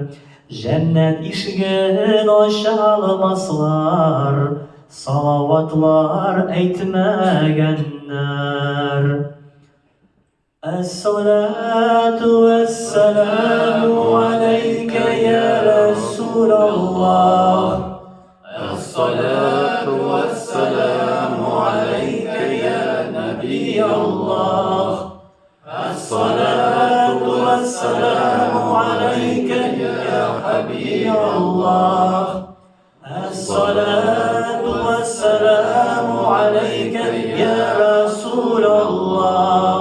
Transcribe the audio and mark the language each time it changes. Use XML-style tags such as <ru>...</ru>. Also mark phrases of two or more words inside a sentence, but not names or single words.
<crh>Cennet işigin aşalmaslar, salavatlar eytmegenler.</crh> <ar>الصلاة والسلام عليك يا رسول الله. الصلاة والسلام عليك يا نبي الله. الصلاة والسلام عليك يا حبيب الله. الصلاة والسلام عليك يا رسول الله.</ar>